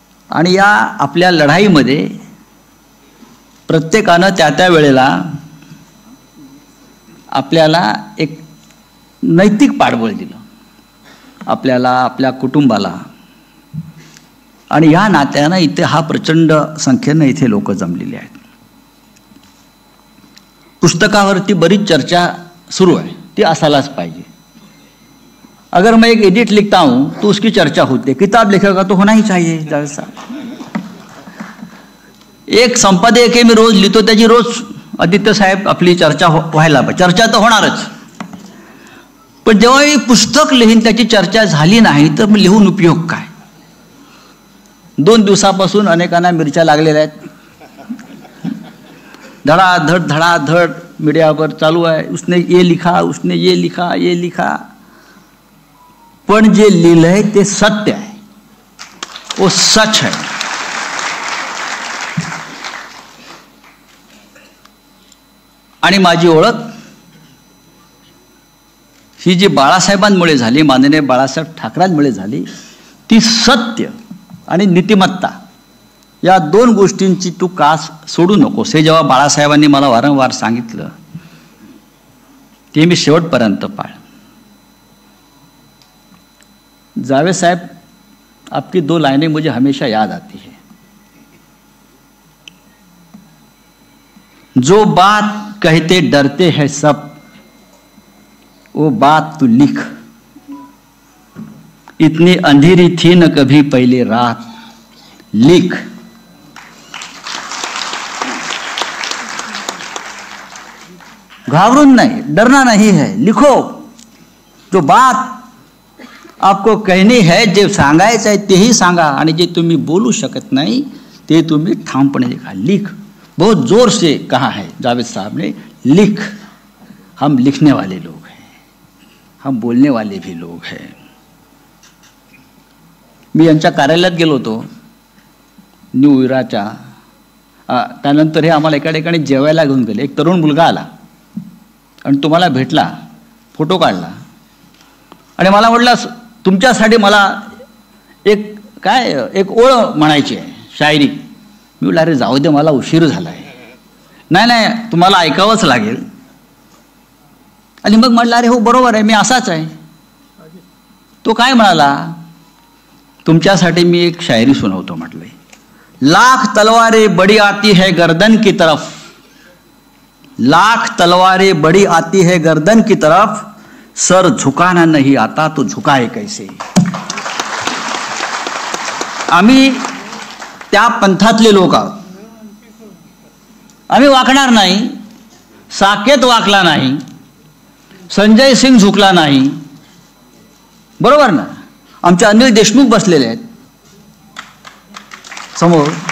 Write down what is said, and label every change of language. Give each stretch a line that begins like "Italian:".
Marathi: आणि या आपल्या लढाईमध्ये प्रत्येकानं त्या त्या वेळेला आपल्याला एक नैतिक पाठबळ दिलं, आपल्याला, आपल्या कुटुंबाला. आणि या नात्यानं इथे हा प्रचंड संख्येनं इथे लोक जमलेली आहेत. पुस्तकावरती बरीच चर्चा सुरू आहे, ती असायलाच पाहिजे.
Hindi: अगर मैं एक एडिट लिखता हूं तो उसकी चर्चा होती है. किताब लिखेगा तो होना ही चाहिए.
Marathi: जावेद साहब, एक संपादक आहे, मी रोज लिहितो, त्याची रोज आदित्य साहेब आपली चर्चा व्हायला पाहिजे. चर्चा तर होणारच, पण जेव्हा मी पुस्तक लिहीन त्याची चर्चा झाली नाही तर लिहून उपयोग काय? 2 दिवसापासून अनेकांना मिरच्या लागलेल्या आहेत.
Hindi: धडाधड धडाधड मीडिया पर
Marathi: चालू आहे,
Hindi: उसने ये लिखा, उसने ये लिखा, ये लिखा.
Marathi: पण जे लिहिलंय ते सत्य आहे,
Hindi: वो सच है.
Marathi: आणि माझी ओळख ही जी बाळासाहेबांमुळे झाली, माननीय बाळासाहेब ठाकरेंमुळे झाली, ती सत्य आणि नीतिमत्ता या 2 गोष्टींची तू कास सोडू नकोस. हे जेव्हा बाळासाहेबांनी मला वारंवार सांगितलं ते मी शेवटपर्यंत पाळ.
Hindi: जावेद साहब, आपकी 2 लाइनें मुझे हमेशा याद आती है. जो बात कहते डरते हैं सब, वो बात तू लिख. इतनी अंधेरी थी न कभी पहले रात, लिख.
Marathi: घाबरून
Hindi: नहीं, डरना नहीं है, लिखो. जो बात आपको कहनी है,
Marathi: जे सांगायचं आहे तेही सांगा, आणि जे तुम्ही बोलू शकत नाही ते तुम्ही ठामपणे लिखा.
Hindi: लिख. बहुत जोर से कहा है जावेद साहब ने, लिख. हम लिखने वाले लोग हैं, हम बोलने वाले भी लोग हैं.
Marathi: मी यांच्या कार्यालयात गेलो होतो न्यू इराच्या. त्यानंतर हे आम्हाला एका ठिकाणी जेवायला घेऊन गेले. एक तरुण मुलगा आला आणि तुम्हाला भेटला, फोटो काढला आणि मला म्हटलं, तुमच्यासाठी मला एक ओळ म्हणायची आहे, शायरी. मी म्हटलं, अरे जाऊ दे, मला उशीर झाला आहे. नाही, तुम्हाला ऐकावंच लागेल. आणि मग म्हटलं, अरे हो बरोबर आहे, मी असाच आहे. तो काय म्हणाला, तुमच्यासाठी मी एक शायरी सुनावतो. म्हटलं,
Hindi: लाख तलवारें बड़ी आती है गर्दन की तरफ, लाख तलवारें बड़ी आती है गर्दन की तरफ, सर झुकाना नहीं आता तो झुकाए कैसे.
Marathi: आम्ही त्या पंथातले लोक आहोत. आम्ही वाकणार नाही. साकेत वाकला नाही, संजय सिंग झुकला नाही, बरोबर ना. आमचे अनिल देशमुख बसलेले आहेत समोर.